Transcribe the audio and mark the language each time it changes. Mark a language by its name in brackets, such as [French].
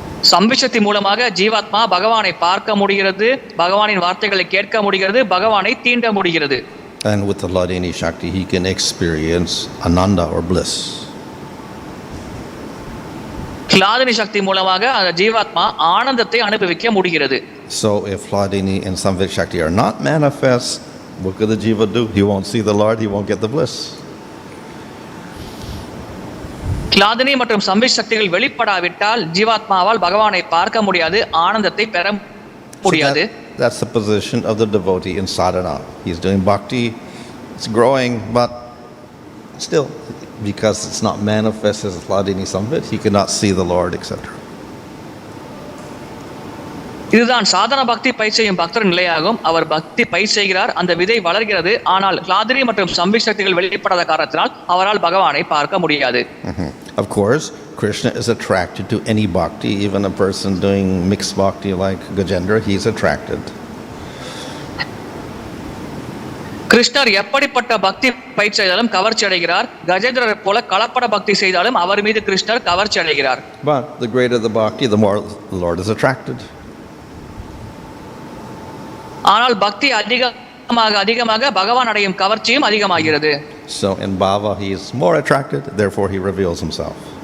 [Tamil] சம்பித் சக்தி மூலமாக ஜீவாத்மா பகவானை பார்க்க முடிகிறது, பகவானின் வார்த்தைகளை கேட்க முடிகிறது, பகவானை தீண்ட முடிகிறது. [English] And with the Hladini Shakti, he can experience ananda or bliss. [Tamil] ஹ்லாதனி சக்தி மூலமாக அந்த ஜீவாத்மா ஆனந்தத்தை அனுபவிக்க முடிகிறது. [English] So if Hladini and Samvit Shakti are not manifest, what could the jiva do? He won't see the Lord, he won't get the bliss. [Tamil] ஹ்லாதனி மற்றும் சம்பித் சக்திகள் வெளிப்படாவிட்டால் ஜீவாத்மாவால் பகவானை பார்க்க முடியாது, ஆனந்தத்தை பெற முடியாது. [English] So that's the position of the devotee in sadhana. He's doing bhakti, it's growing, but still, because it's not manifest as Hladini Samvit, he cannot see the Lord, etc. [Tamil] இதுதான் சாதன பக்தி பயிர் செய்யும் பக்தர் நிலையாகும். அவர் பக்தி பயிர் செய்கிறார், அந்த விதை வளர்கிறது. ஆனால் ஹ்லாதனி மற்றும் சம்பித் சக்திகள் வெளிப்படாத காரணத்தினால் அவரால் பகவானை பார்க்க முடியாது. [English] Of course, Krishna is attracted to any bhakti, even a person doing mixed bhakti like Gajendra, he's attracted. [Tamil] கிருஷ்ணர் எப்படிப்பட்ட பக்தி பயிர் செய்தாலும் கவர்ச்சி அடைகிறார். கஜேந்திரரை போல கலப்பட பக்தி செய்தாலும் அவர் மீது கிருஷ்ணர் கவர்ச்சி அடைகிறார். [English] But the greater the bhakti, the more the Lord is attracted. [Tamil] ஆனால் பக்தி அதிகமாக அதிகமாக பகவான் அடையும் கவர்ச்சியும் அதிகமாகிறது. [English] So in bhava he is more attracted, therefore he reveals himself.